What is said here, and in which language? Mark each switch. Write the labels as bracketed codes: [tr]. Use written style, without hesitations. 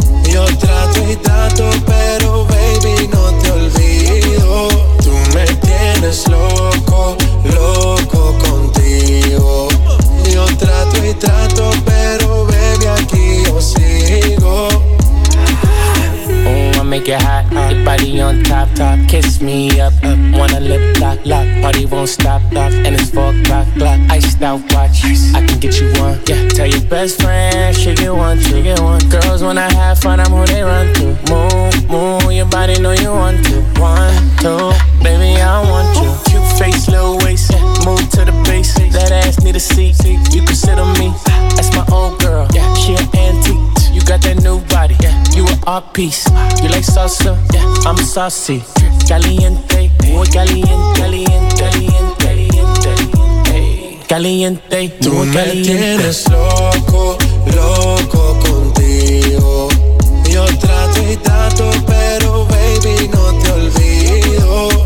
[es] Yo trato y trato, pero baby, no te olvido. Tú me tienes loco, loco contigo. Yo trato y trato, pero baby, aquí yo sigo. [en] Make it hot, your body on top, top. Kiss me up, up. Wanna lip lock, lock. Party won't stop, lock. And it's 4 o'clock, lock. Iced out watch, I can get you one. Yeah, tell your best friend she get one, she get one. Girls wanna have fun, I'm who they run to. Move, move, your body know you want to. One, two, baby I want you. Cute face, little waist, yeah. Move to the bass. That ass need a seat. You can sit on me. That's my old girl. Yeah, she an antique. You got that new body, yeah. You an art piece. You like salsa, yeah. I'm saucy. [es] Caliente, muy caliente, caliente, caliente, caliente, caliente. Tú me tienes loco, loco contigo. Yo trato y trato, pero baby no te olvido.